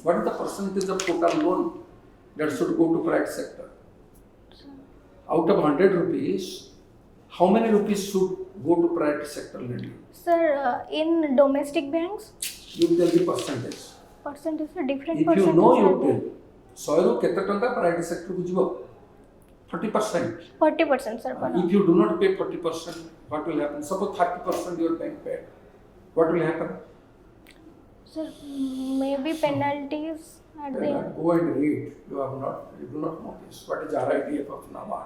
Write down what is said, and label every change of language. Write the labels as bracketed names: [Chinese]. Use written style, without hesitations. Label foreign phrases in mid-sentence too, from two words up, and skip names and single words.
[English] What is the percentage of total loan that should go to private sector? Out of 100 rupees, how many rupees should go to private sector lending? Sir, in domestic banks, You tell the percentage. percentage are different If you percentages know, are you there. [Odia] tell. 100 ରୁ କେତେ ଟଙ୍କା [English] private sector [Odia] କୁ ଯିବ? 40%. [English] 40%, sir. per annum. If you do not pay 40%, what will happen? Suppose 30% your bank paid. What will happen? Sir, maybe penalties at Then the. go and read. You do not know this. What is RIDF of NABARD?